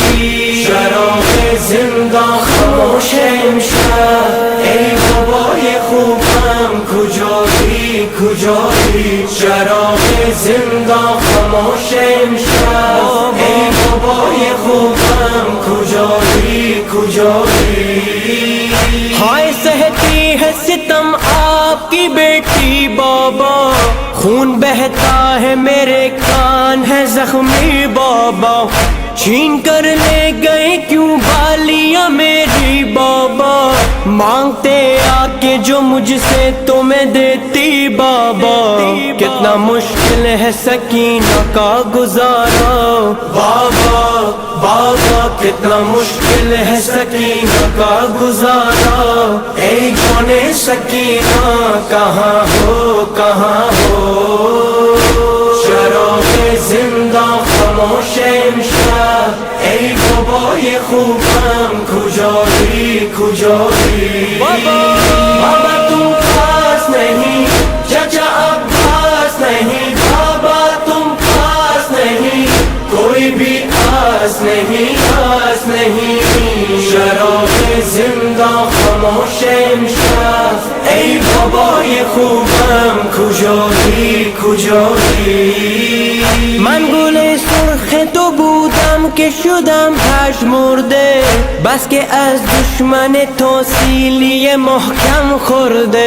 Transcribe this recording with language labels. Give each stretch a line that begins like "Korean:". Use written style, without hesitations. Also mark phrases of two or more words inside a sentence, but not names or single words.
Persian: چراغ زندہ خاموش امشب. ای بابای خوبم کجایی کجایی. چراغ زندہ خاموش امشب. ای بابای خوبم کجایی کجایی.
Urdu: ہائے سہتی ہے ستم آپ کی بیٹی بابا، خون بہتا ہے میرے کان ہے زخمی بابا. چھین کر لے گئے کیوں بالیاں میری بابا، مانگتے آ کے جو مجھ سے تمہیں دیتی بابا. کتنا مشکل ہے سکینہ کا گزارا بابا بابا، کتنا مشکل ہے سکینہ کا گزارا. اے جان سکینہ کہاں ہو کہاں ہو.
Persian: چراغ زندہ خاموش امشب. ای بابای خوبم کجایی کجایی.
Urdu: بابا تم پاس نہیں، چچا عباس نہیں، بابا تم پاس نہیں، کوئی بھی آس نہیں آس نہیں.
Persian: چراغ زندہ خاموش امشب. ای بابای خوبم کجایی کجایی. من گل سرخ تو بودم که شدم پژمرده، بس که از دشمن تو سیلی محکم خورده.